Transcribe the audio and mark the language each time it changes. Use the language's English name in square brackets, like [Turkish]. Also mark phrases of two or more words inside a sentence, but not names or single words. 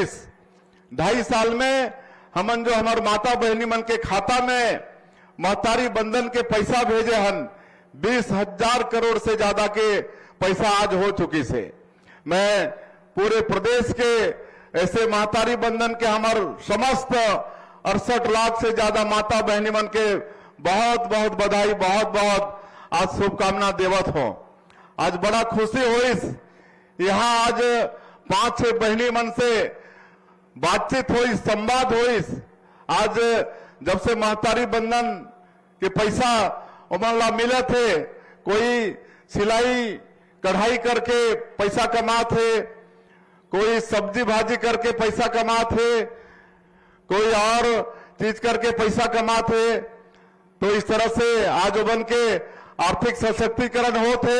[Chhattisgarhi] 2.5 साल में हमन जो हमारे माता बहनी मन के खाता में महतारी बंधन के पैसा भेजे हन, 20,000 करोड़ से ज्यादा के पैसा आज हो चुकी से। मैं पूरे प्रदेश के ऐसे महतारी बंधन के हमारे समस्त 68 लाख से ज्यादा माता बहनी मन के बहुत बहुत बधाई, बहुत बहुत आज शुभकामना देवत हो। आज बड़ा खुशी होइस, यहाँ आज 5-6 बहनी मन से बातचीत होइस, संवाद होइस। आज जब से महतारी बंधन के पैसा उमन ला मिले थे, कोई सिलाई कढ़ाई करके पैसा कमाते, कोई सब्जी भाजी करके पैसा कमाते, कोई और चीज करके पैसा कमाते। तो इस तरह से आज उमन के आर्थिक सशक्तिकरण होते।